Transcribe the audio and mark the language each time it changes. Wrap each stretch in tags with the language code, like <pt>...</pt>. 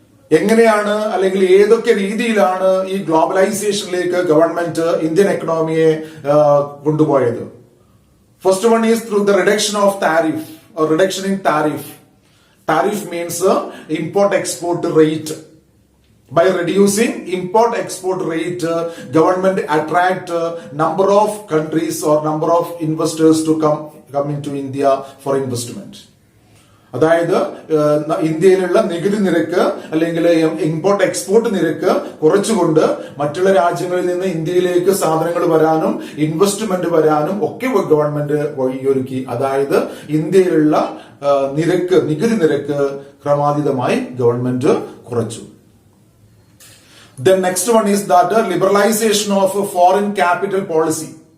<ml>എങ്ങനെയാണ് അല്ലെങ്കിൽ ഏതൊക്കെ രീതിയിലാണ് ഈ ഗ്ലോബലൈസേഷനിലേക്ക് ഗവൺമെന്റ് ഇന്ത്യൻ എക്കണോമിയെ കൊണ്ടുപോയത്?</ml> <en>First one is through the reduction of tariff or reduction in tariff. Tariff means import export rate. By reducing import-export rate, government attract number of countries or number of investors to come into India for investment.</en> <ml>അതായത് ഇന്ത്യയിലുള്ള നികുതി നിരക്ക് അല്ലെങ്കിൽ import export നിരക്ക് കുറച്ചുകൊണ്ട് മറ്റുള്ള രാജ്യങ്ങളിൽ നിന്ന് ഇന്ത്യയിലേക്ക് സാധനങ്ങൾ വരാനും ഇൻവെസ്റ്റ്മെന്റ് വരാനും ഒക്കെ ഗവൺമെന്റ് വഴിയൊരുക്കി. അതായത് ഇന്ത്യയിലുള്ള നികുതി നിരക്ക് ക്രമാതീതമായി ഗവൺമെന്റ് കുറച്ചു.</ml> <en>The next one is that liberalization of foreign capital policy.</en>